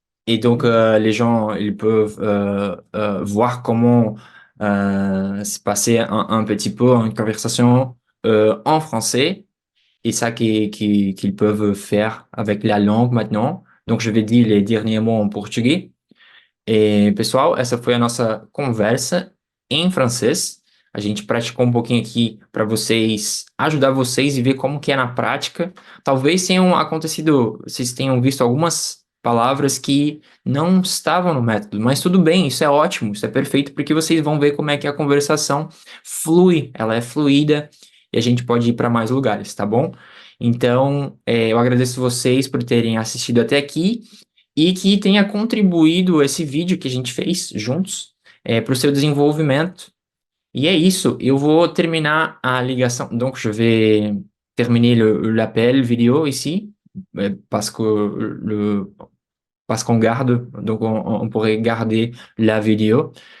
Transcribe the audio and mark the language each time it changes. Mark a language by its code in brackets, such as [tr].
[fr] Et donc, les gens, ils peuvent voir comment se passer un petit peu une conversation en français et ça qu'ils peuvent faire avec la langue maintenant. Donc, je vais dire les derniers mots en português. [pt] E, pessoal, essa foi a nossa conversa em francês. A gente praticou um pouquinho aqui para vocês, ajudar vocês e ver como que é na prática. Talvez tenham acontecido, vocês tenham visto algumas palavras que não estavam no método, mas tudo bem, isso é ótimo, isso é perfeito, porque vocês vão ver como é que a conversação flui, ela é fluida e a gente pode ir para mais lugares, tá bom? Então, eu agradeço vocês por terem assistido até aqui e que tenha contribuído esse vídeo que a gente fez juntos para o seu desenvolvimento. E é isso, eu vou terminar a ligação. [fr] Donc, je vais terminer l'appel vidéo ici, parce que parce qu'on garde, donc on pourrait garder la vidéo.